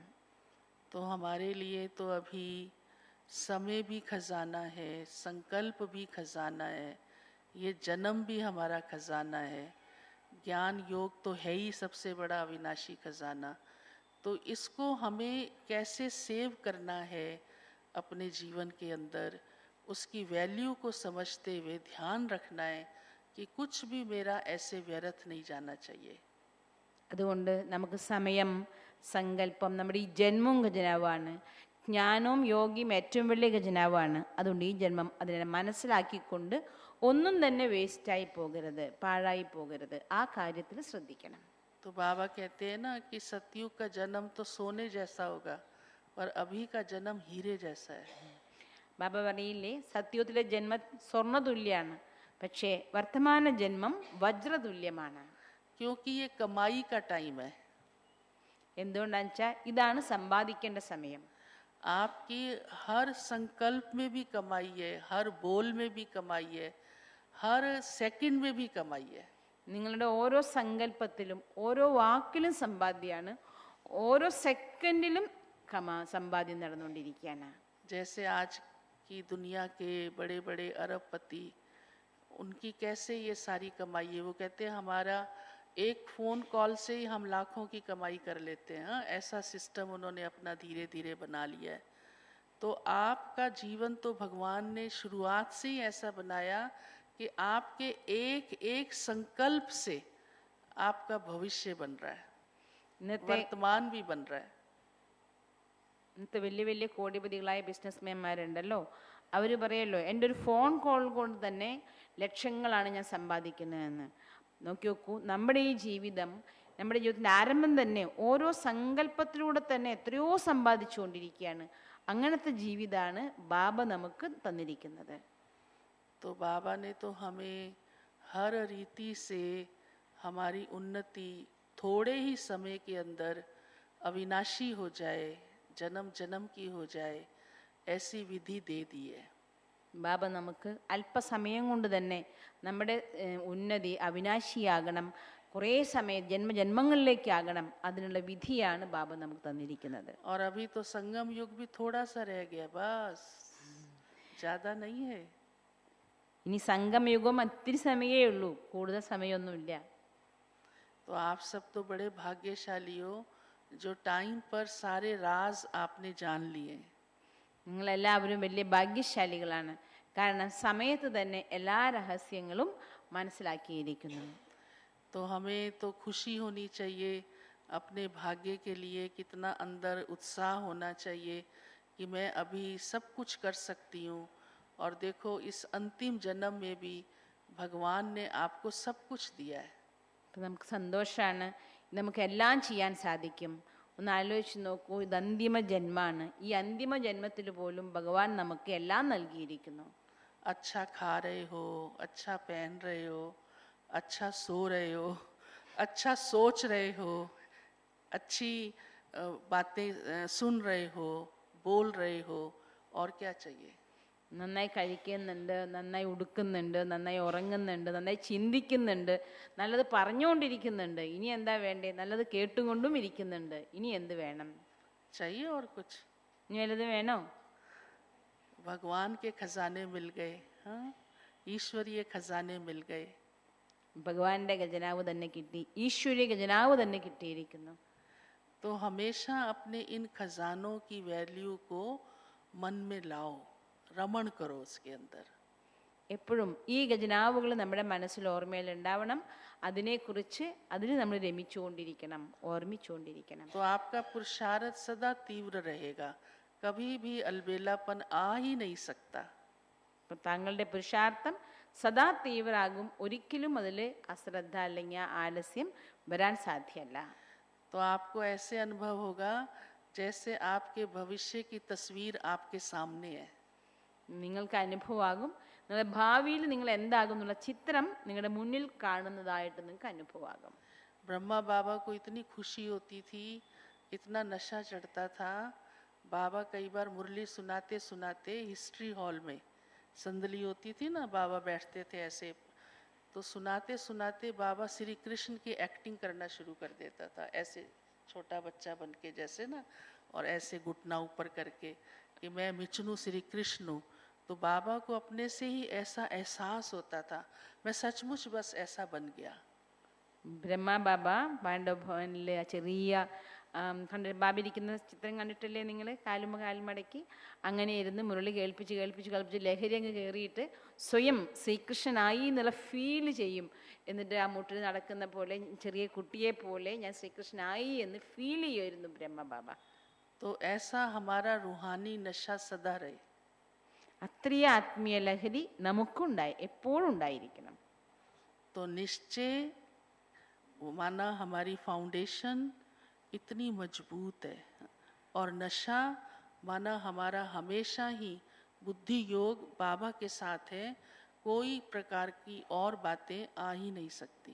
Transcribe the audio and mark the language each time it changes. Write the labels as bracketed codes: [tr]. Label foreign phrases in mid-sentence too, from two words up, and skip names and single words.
[hi] तो हमारे लिए तो अभी समय भी खजाना है, संकल्प भी खजाना है, ये जन्म भी हमारा खजाना है. ज्ञान योग तो है ही सबसे बड़ा अविनाशी खजाना. तो इसको हमें कैसे सेव करना है अपने जीवन के अंदर, उसकी वैल्यू को समझते हुए ध्यान रखना है कि कुछ भी मेरा ऐसे व्यर्थ नहीं जाना चाहिए. [ml] അതുകൊണ്ട് നമുക്ക് സമയം, സങ്കല്പം, നമ്മുടെ ഈ ജന്മവും ഖജനാവാണ്, ജ്ഞാനവും യോഗിയും ഏറ്റവും വലിയ ഖജനാവാണ്. അതുകൊണ്ട് ഈ ജന്മം അതിനെ മനസ്സിലാക്കിക്കൊണ്ട് ഒന്നും തന്നെ വേസ്റ്റായി പോകരുത്, പാഴായി പോകരുത്. ആ കാര്യത്തിൽ ശ്രദ്ധിക്കണം. [hi] तो बाबा कहते हैं ना कि सतयुग का जन्म तो सोने जैसा होगा पर अभी का जन्म हीरे जैसा है. [ml] ബാബ പറയില്ലേ, സത്യത്തിലെ ജന്മം സ്വർണ്ണ തുല്യാണ്, പക്ഷേ വർത്തമാന ജന്മം വജ്രതുല്യമാണ്. [hi] क्योंकि ये कमाई का टाइम है. [ml] എന്തുകൊണ്ടാണെന്ന് വെച്ചാൽ ഇതാണ് സമ്പാദിക്കേണ്ട സമയം. [hi] आपकी हर संकल्प में भी कमाई है, हर बोल में भी कमाई है, हर सेकंड में भी कमाई है. [ml] നിങ്ങളുടെ ഓരോ സങ്കല്പത്തിലും ഓരോ വാക്കിലും സമ്പാദ്യമാണ്, ഓരോ സെക്കൻഡിലും സമ്പാദ്യം നടന്നുകൊണ്ടിരിക്കുകയാണ്. [hi] जैसे आज की दुनिया के बड़े बड़े अरबपति, उनकी कैसे ये सारी कमाई है. वो कहते हैं हमारा एक [en] phone call [hi] से ही हम लाखों की कमाई कर लेते हैं. ऐसा सिस्टम उन्होंने अपना धीरे धीरे बना लिया है. तो आपका जीवन तो भगवान ने शुरुआत से ही ऐसा बनाया कि आपके एक एक संकल्प से आपका भविष्य बन रहा है, वर्तमान भी बन रहा है. [ml] ഇന്നത്തെ വലിയ വലിയ കോടിപതികളായ ബിസിനസ്മാൻമാരുണ്ടല്ലോ, അവർ പറയല്ലോ എൻ്റെ ഒരു [en] phone call [ml] കൊണ്ട് തന്നെ ലക്ഷങ്ങളാണ് ഞാൻ സമ്പാദിക്കുന്നതെന്ന്. നോക്കി നോക്കൂ, നമ്മുടെ ഈ ജീവിതം, നമ്മുടെ ജീവിതത്തിൻ്റെ ആരംഭം തന്നെ ഓരോ സങ്കല്പത്തിലൂടെ തന്നെ എത്രയോ സമ്പാദിച്ചുകൊണ്ടിരിക്കുകയാണ്. അങ്ങനത്തെ ജീവിതമാണ് ബാബ നമുക്ക് തന്നിരിക്കുന്നത്. [hi] तो बाबा ने तो हमें हर रीति से हमारी उन्नति थोड़े ही समय के अंदर अविनाशी हो जाए, जन्म जन्म की हो जाए, ऐसी विधि दे दी है. [ml] ബാബ നമുക്ക് അല്പസമയം കൊണ്ട് തന്നെ നമ്മുടെ ഉന്നതി അവിനാശിയാകണം, കുറേ സമയം ജന്മജന്മങ്ങളിലേക്കാകണം, അതിനുള്ള വിധിയാണ് ബാബ നമുക്ക് തന്നിരിക്കുന്നത്. [hi] और अभी तो संगम युग भी थोड़ा सा रह गया, बस ज़्यादा नहीं है. [ml] ഇനി സംഗമയുഗം ഒത്തിരി സമയമേ ഉള്ളൂ, കൂടുതൽ സമയമൊന്നുമില്ല. [hi] तो आप सब तो बड़े भाग्यशाली हो जो टाइम पर सारे राज आपने जान लिए. [ml] നിങ്ങളെല്ലാവരും വലിയ ഭാഗ്യശാലികളാണ്, കാരണം സമയത്ത് തന്നെ എല്ലാ രഹസ്യങ്ങളും മനസ്സിലാക്കിയിരിക്കുന്നു. [hi] तो हमें तो खुशी होनी चाहिए, अपने भाग्य के लिए कितना अंदर उत्साह होना चाहिए कि मैं अभी सब कुछ कर सकती हूँ. और देखो इस अंतिम जन्म में भी भगवान ने आपको सब कुछ दिया है. [ml] അപ്പം നമുക്ക് സന്തോഷമാണ്, നമുക്ക് എല്ലാം ചെയ്യാൻ സാധിക്കും. ഒന്ന് ആലോചിച്ച് നോക്കൂ, ഇത് അന്തിമ ജന്മമാണ്. ഈ അന്തിമ ജന്മത്തിൽ പോലും ഭഗവാൻ നമുക്ക് എല്ലാം നൽകിയിരിക്കുന്നു. [hi] अच्छा खा रहे हो, अच्छा पहन रहे हो, अच्छा सो रहे हो, अच्छा सोच रहे हो, अच्छी बातें सुन रहे हो, बोल रहे हो, और क्या चाहिए. [ml] നന്നായി കഴിക്കുന്നുണ്ട്, നന്നായി ഉടുക്കുന്നുണ്ട്, നന്നായി ഉറങ്ങുന്നുണ്ട്, നന്നായി ചിന്തിക്കുന്നുണ്ട്, നല്ലത് പറഞ്ഞുകൊണ്ടിരിക്കുന്നുണ്ട്. ഇനി എന്താ വേണ്ടേ? നല്ലത് കേട്ടുകൊണ്ടും ഇരിക്കുന്നുണ്ട്. ഇനി എന്ത് വേണം? [hi] चाहिए और कुछ? [ml] ഇനി വല്ലത് വേണോ? [hi] भगवान के खजाने मिल गए, हाँ, ईश्वरीय खजाने मिल गए. [ml] ഭഗവാന്റെ ഖജനാവ് തന്നെ കിട്ടി, ഈശ്വരീയ ഖജനാവ് തന്നെ കിട്ടിയിരിക്കുന്നു. [hi] तो हमेशा अपने इन खजानों की वैल्यू को मन में लाओ, रमण करो उसके अंदर. [ml] എപ്പോഴും ഈ ഖജനാവുകൾ നമ്മുടെ മനസ്സിൽ ഓർമ്മയിൽ ഉണ്ടാവണം. അതിനെക്കുറിച്ച് അതിന് നമ്മൾ രമിച്ചുകൊണ്ടിരിക്കണം, ഓർമ്മിച്ചുകൊണ്ടിരിക്കണം. [hi] तो आपका पुरुषार्थ सदा तीव्र रहेगा, कभी भी अलबेलापन आ ही नहीं सकता. [ml] അപ്പം താങ്കളുടെ പുരുഷാർത്ഥം സദാ തീവ്രമാകും, ഒരിക്കലും അതിൽ അശ്രദ്ധ അല്ലെങ്കിൽ ആലസ്യം വരാൻ സാധ്യമല്ല. [hi] तो आपको ऐसे अनुभव होगा जैसे आपके भविष्य की तस्वीर आपके सामने है. [ml] നിങ്ങൾക്ക് അനുഭവമാകും, നിങ്ങളുടെ ഭാവിയിൽ നിങ്ങൾ എന്താകും എന്നുള്ള ചിത്രം നിങ്ങളുടെ മുന്നിൽ കാണുന്നതായിട്ട് നിങ്ങൾക്ക് അനുഭവമാകും. [hi] ब्रह्मा बाबा को इतनी खुशी होती थी, इतना नशा चढ़ता था. बाबा कई बार मुरली सुनाते सुनाते हिस्ट्री हॉल में संदली होती थी ना, बाबा बैठते थे ऐसे, तो सुनाते सुनाते बाबा श्री कृष्ण की एक्टिंग करना शुरू कर देता था, ऐसे छोटा बच्चा बन के जैसे ना, और ऐसे घुटना ऊपर करके कि मैं मिचनू श्री कृष्ण हूँ. तो बाबा को अपने से ही ऐसा एहसास होता था, मैं सचमुच बस ऐसा बन गया. [ml] ബ്രഹ്മ ബാബ പാണ്ഡവ ഭവനിലെ ആ ചെറിയ ബാബ ഇരിക്കുന്ന ചിത്രം കണ്ടിട്ടില്ലേ നിങ്ങൾ? കാലുമടക്കി അങ്ങനെ ഇരുന്ന് മുരളി കേൾപ്പിച്ച് കേൾപ്പിച്ച് കേൾപ്പിച്ച് ലഹരി അങ്ങ് കയറിയിട്ട് സ്വയം ശ്രീകൃഷ്ണനായി എന്നുള്ള ഫീൽ ചെയ്യും. എന്നിട്ട് ആ മുട്ടിൽ നടക്കുന്ന പോലെ ചെറിയ കുട്ടിയെ പോലെ ഞാൻ ശ്രീകൃഷ്ണനായി എന്ന് ഫീൽ ചെയ്യുമായിരുന്നു ബ്രഹ്മ ബാബ. [hi] तो ऐसा हमारा रूहानी नशा सदा रहे. [ml] അത്രയും ആത്മീയ ലഹരി നമുക്കുണ്ടായി, എപ്പോഴും ഉണ്ടായിരിക്കണം. [hi] तो निश्चय माना हमारी फाउंडेशन इतनी मजबूत है, और नशा माना हमारा हमेशा ही बुद्धि योग बाबा के साथ है, कोई प्रकार की और बातें आ ही नहीं सकती.